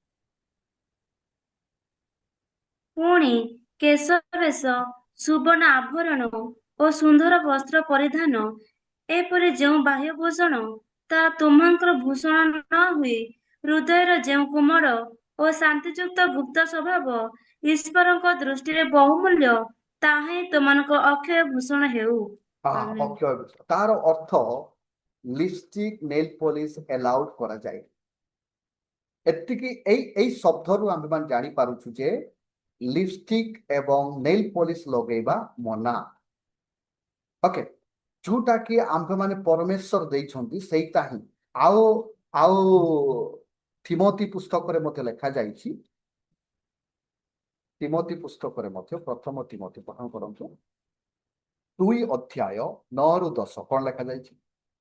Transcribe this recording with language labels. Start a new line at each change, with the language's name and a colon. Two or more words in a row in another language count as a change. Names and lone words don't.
Odia: ପୁଣି କେଶବେଶ, ସୁବର୍ଣ୍ଣ ଆଭରଣ ଓ ସୁନ୍ଦର ବସ୍ତ୍ର ପରିଧାନ, ଏପରି ଯେଉଁ ବାହ୍ୟଭୂଷଣ ତାହା ତୁମଙ୍କର ଭୂଷଣ ନ ହୁଏ, ହୃଦୟର ଯେଉଁ କୋମଳ ଓ ଶାନ୍ତିଯୁକ୍ତ ଗୁପ୍ତ ସ୍ୱଭାବ ଈଶ୍ୱରଙ୍କ ଦୃଷ୍ଟିରେ ବହୁମୂଲ୍ୟ, ତାହା ହିଁ ତୁମମାନଙ୍କ ଅକ୍ଷୟ ଭୂଷଣ ହେଉ। ତାର ଅର୍ଥ
English: lipstick, nail polish allowed କରାଯାଏ।
Odia: ଏତିକି ଏଇ ଶବ୍ଦରୁ ଆମେମାନେ ଜାଣିପାରୁଛୁ ଯେ লিপস্টিক ଏବଂ ନେଲ ପଲିଶ ଲଗେଇବା ମନା। ଓକେ, ଯୋଉଟା କି ଆମେମାନେ ପରମେଶ୍ୱର ଦେଇଛନ୍ତି ସେଇଟା ହିଁ। ଆଉ ତିମୋଥୀ ପୁସ୍ତକରେ ମଧ୍ୟ ଲେଖାଯାଇଛି, ତିମୋଥୀ ପୁସ୍ତକରେ ମଧ୍ୟ ପ୍ରଥମ ତିମୋଥୀ ପଠନ କରନ୍ତୁ 2 ଅଧ୍ୟାୟ 9 ରୁ 10 କଣ ଲେଖାଯାଇଛି?